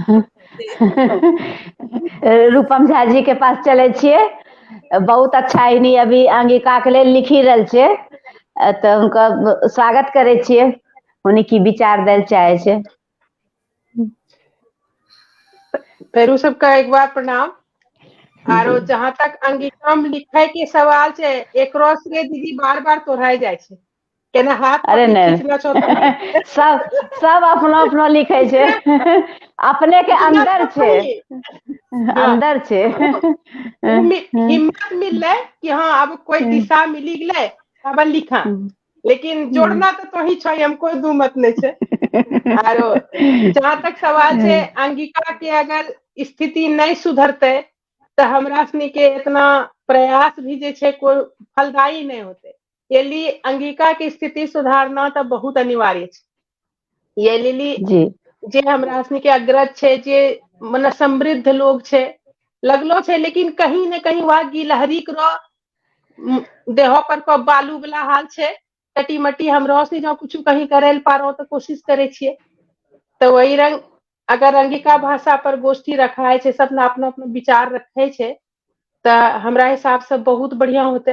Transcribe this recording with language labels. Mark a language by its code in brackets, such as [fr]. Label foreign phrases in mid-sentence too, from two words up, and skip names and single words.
[anp] रूपम झा जी के पास चले छिए, बहुत अच्छा इनी अभी अंगिका के लिए लिखी रहल छे, तो उनका स्वागत करे छिए, उन्हीं की विचार देल चाहे छे। फेरू सबका एक बार प्रणाम। आरो जहां तक अंगिका में लिखे के सवाल छे, एकरो से दीदी बार बार तोड़ाई जाय छे, केना हाथ अरे पकड़ी नहीं खींचना छो सब अपनो अपनो लिखे छे, अपने के अंदर छे, अंदर छे। हिम्मत मिलले कि हाँ अब कोई दिशा मिली गले, अब लिखा, लेकिन जोड़ना तो ही छो, हम कोई दू मत नहीं छे। आरो जहां तक सवाल छे अंगिका के अगर स्थिति नहीं सुधरते तो हमरा सनी के इतना प्रयास भी जे छे कोई फलदायी नहीं होते, ये लिए अंगिका की स्थिति सुधारना तो बहुत अनिवार्य छे। ये लिए जी जे हमरा सनी के अग्रज छे, जे मन समृद्ध लोग छे लगलो छे, लेकिन कहीं न कहीं वहाँ गिलहरी करो देहो पर को बालू वाला हाल छे, टटी मटी हमरो से जो कुछ कहीं करे पारो तो कोशिश करे छिए। तो वही रंग अगर अंगिका भाषा पर गोष्ठी रखाए छे, सब ना अपना अपना विचार रखे छे, तो हमरा हिसाब से बहुत बढ़िया होते।